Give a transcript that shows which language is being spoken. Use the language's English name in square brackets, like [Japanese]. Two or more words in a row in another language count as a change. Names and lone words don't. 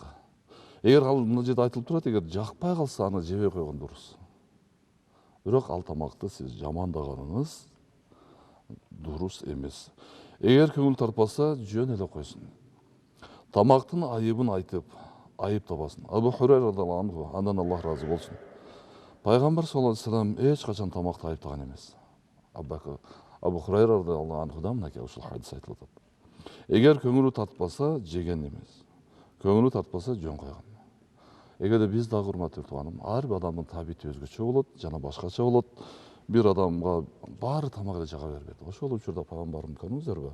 [Kyrgyz] Эгер ал мына жерде айтылып турат, эгер жакпай калса аны жебей койгон дурус. Бирок ал тамакты сиз жамандаганыңыз дурус эмес. Эгер көңүл тартпаса, жөн эле койсун. Тамактын айыбын айтып, айып табасын. Абу Хурайра [Arabic] رضي الله عنه, [Kyrgyz] андан Аллах разы болсун. Пайгамбар [Arabic] صلى الله عليه وسلم [Kyrgyz] эч качан тамакты айыптаган эмес. Абу Хурайра [Arabic] رضي الله عنه [Kyrgyz] мынакей ушул хадис айтылып атат. Эгер көңүлү тартпаса, жеген эмес. Көңүлү тартпаса, жөн койгон. Эгерде биз дагы, урматтуу тууганым, ар бир адамдын табити өзгөчө болот, жана башкача болот. Бир адамга баары тамак эле жага бербейт. Ошол учурда пайгамбарым көрдүңүздөрбү?